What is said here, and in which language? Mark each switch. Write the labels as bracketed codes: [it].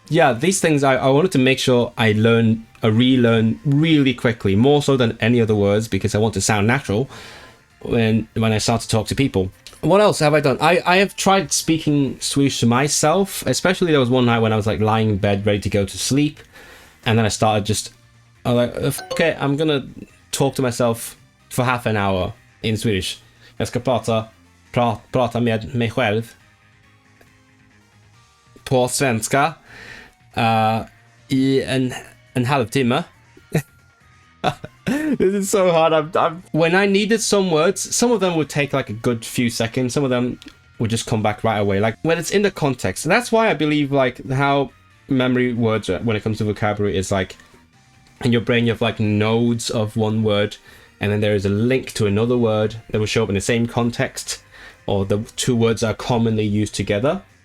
[en] Yeah, these things I wanted to make sure I relearn really quickly, more so than any other words, because I want to sound natural when I start to talk to people. What else have I done? I have tried speaking Swedish to myself, especially there was one night when I was like lying in bed ready to go to sleep, and then I was like, okay, I'm gonna talk to myself for half an hour in Swedish. [sv] Jag ska prata med mig själv på svenska i en halvtimme. [en] This is so hard. When I needed some words, some of them would take like a good few seconds. Some of them would just come back right away. Like when it's in the context. And that's why I believe like how memory words when it comes to vocabulary is like in your brain you have like nodes of one word, and then there is a link to another word that will show up in the same context, or the two words are commonly used together.